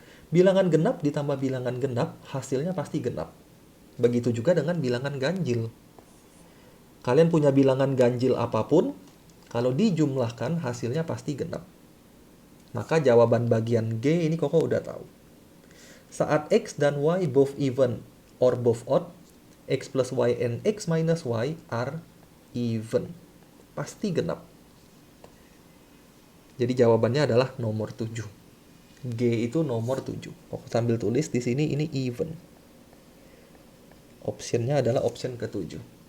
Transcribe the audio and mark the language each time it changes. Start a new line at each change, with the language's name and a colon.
Indonesian: Bilangan genap ditambah bilangan genap, hasilnya pasti genap. Begitu juga dengan bilangan ganjil. Kalian punya bilangan ganjil apapun, kalau dijumlahkan hasilnya pasti genap. Maka jawaban bagian G ini Koko udah tahu. Saat X dan Y
English: both even or both odd, X plus Y and X minus Y are even.
Indonesian: Pasti genap. Jadi jawabannya adalah nomor 7. G itu nomor 7. Koko sambil tulis di sini ini even. Optionnya adalah option ke-7.